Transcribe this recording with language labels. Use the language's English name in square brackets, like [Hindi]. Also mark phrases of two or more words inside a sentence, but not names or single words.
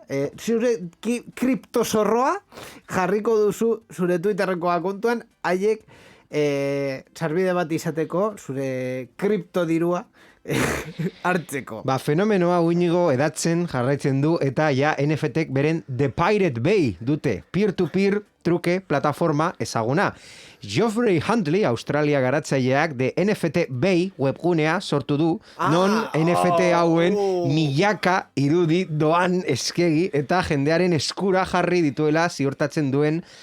[Basque] Zure kriptozorroa jarriko duzu zure Twitterreko akontuan, haiek sarbide bat izateko zure kriptodirua hartzeko. Fenomenoa uinigo edatzen jarraitzen du, eta ja NFT-ek beren The Pirate Bay dute, peer-to-peer truke plataforma ezaguna. Geoffrey Huntley, Australia garatzaileak, The NFT Bay webgunea sortu du, non NFT hauen milaka irudi doan eskegi eta jendearen eskura jarri dituela ziurtatzen duen